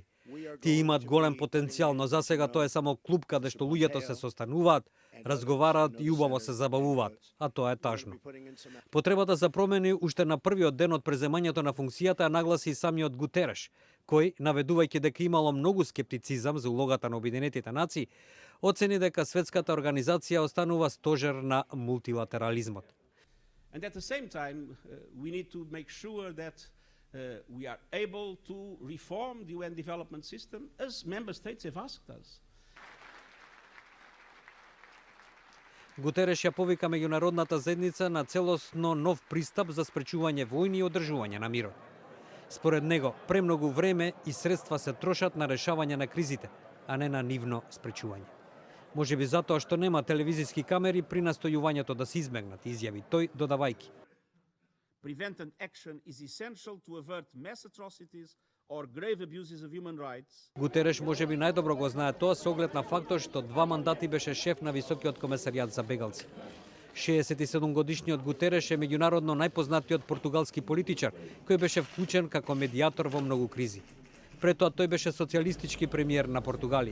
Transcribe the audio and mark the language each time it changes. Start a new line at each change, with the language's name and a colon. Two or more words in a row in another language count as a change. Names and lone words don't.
Macedonian: Тие имаат голем потенцијал, но засега тоа е само клуб каде што луѓето се состануваат, разговараат и убаво се забавуваат, а тоа е тажно." Потребата за промени уште на првиот ден од преземањето на функцијата ја нагласи и самиот Гутереш, кој, наведувајќи дека имало многу скептицизам за улогата на Обединетите нации, оцени дека светската организација останува стожер на мултилатерализмот.
English: And at the same time, we need to make sure that we are able to reform the UN development system as member states have asked us.
Macedonian: Гутереш ја повика меѓународната заедница на целосно нов пристап за спречување војни и одржување на мирот. Според него, премногу време и средства се трошат на решавање на кризите, а не на нивно спречување. Може би затоа што нема телевизиски камери при настојувањето да се избегнат, изјави тој, додавајки:
English: Preventive action is essential to avert mass atrocities or grave abuses of human rights.
Macedonian: Гутереш може би најдобро го знае тоа со оглед на фактот што 2 мандати беше шеф на Високиот комесаријат за бегалци. 67 годишниот Гутереш е меѓународно најпознатиот португалски политичар, кој беше вклучен како медијатор во многу кризи. Пред тоа тој беше социјалистички премиер на Португалија.